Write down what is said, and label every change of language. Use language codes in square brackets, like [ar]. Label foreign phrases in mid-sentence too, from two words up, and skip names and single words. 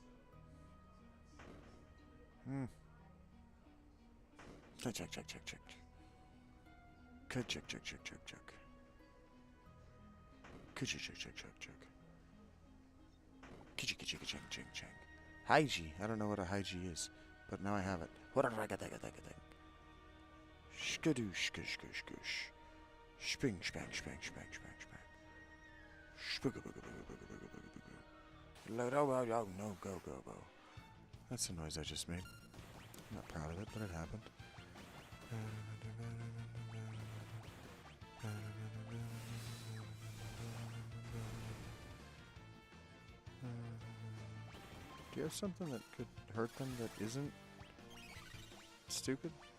[en] Check. Check, check, check, check, check, check. Check, check, check, check, check. Check, check, check, check, check, check. Hygie. I don't know what a hygie is, but now I have it. What a ragadagadagadag. Skadoosh, skoosh, skoosh, skoosh. Sping, spang, spang, spang, spang, spang. Oh, no, go, go, go. That's the noise I just made. I'm not proud of it, but it happened. Do you have something that could hurt them that isn't stupid?